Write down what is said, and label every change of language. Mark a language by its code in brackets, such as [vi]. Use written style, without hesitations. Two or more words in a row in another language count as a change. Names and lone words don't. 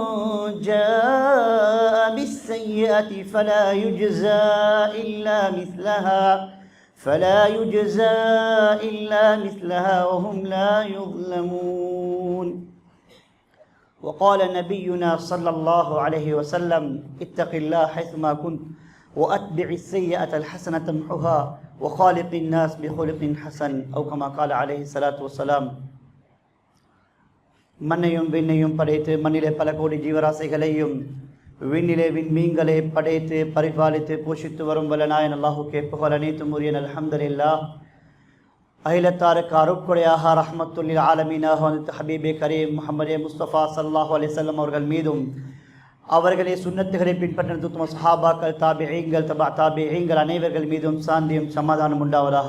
[ar] جاء بالسيئة فلا يجزى إلا مثلها وهم لا يظلمون وقال نبينا صلى الله عليه وسلم اتق الله حيثما كنت وأتبع السيئة الحسنة تمحها وخالق الناس بخلق حسن أو كما قال عليه الصلاة والسلام [ta] மண்ணையும் விண்ணையும் படைத்து மண்ணிலே பல கோடி ஜீவராசிகளையும் விண்ணிலே விண்மீன்களை படைத்து பரிபாலித்து போஷித்து வரும் வல்லநாயன் அல்லாஹுக்கே புகழ் அனைத்தும் உரியன் அல்ஹம்துலில்லாஹ். அகிலத்தாருக்கு அருட்கொடையாக [ar] رحمة للعالمين [ta] வந்த [ar] حبيب كريم محمد مصطفى صلى الله عليه وسلم [ta] அவர்கள் மீதும் அவர்களே சுன்னத்துகளை பின்பற்றின உத்தம சஹாபாக்கள் தாபிஈன்கள் தபா தாபிஈன்கள் அனைவர்கள் மீதும் சாந்தியும் சமாதானம் உண்டாவதாக.